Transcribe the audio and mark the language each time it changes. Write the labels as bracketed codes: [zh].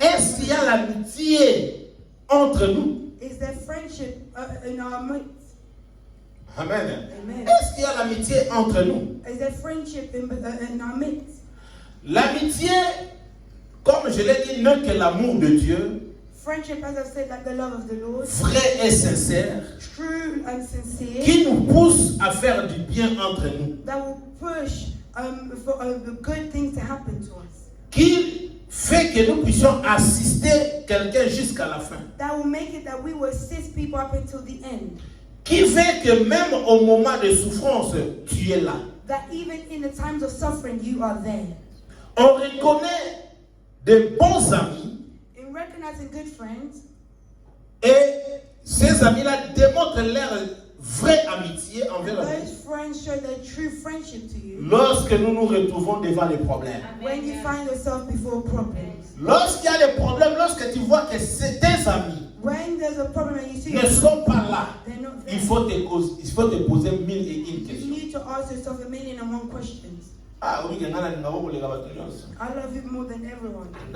[fr] est-ce qu'il y a l'amitié entre nous? [en] Is there friendship in our midst? Amen. Amen. [fr] Est-ce qu'il y a l'amitié entre nous? [en] Is there friendship in our midst? [fr] L'amitié, comme je l'ai dit, n'est que l'amour de Dieu, [en] Friendship, as I've said, like the love of the Lord, [fr] vrai et sincère, [en] true and sincere, [fr] qui nous pousse à faire du bien entre nous, [en] that will push for the good things to happen to us, [fr] qui fait que nous puissions assister quelqu'un jusqu'à la fin, [en] that will make it that we will assist people up until the end, [fr] qui fait que même au moment de souffrance, tu es là. [en] that even in the times of suffering, you are there. [fr] On reconnaît de bons amis [en] In recognizing good friends, [fr] et ces amis-là démontrent leur vraie amitié envers nous. [en] those friends show their true friendship to you [fr] Lorsque nous nous retrouvons devant les problèmes. [en] when you find yourself before problems. [fr] Lorsqu'il y a des problèmes, lorsque tu vois que tes amis [en] When there's a problem and you see [fr] ne sont pas là, [en] they're not there, [fr] il faut te poser 1001 [en] you [fr] questions. [en] need to ask yourself 1,001 questions. [fr] Ah oui, [en] I love I love you more than everyone.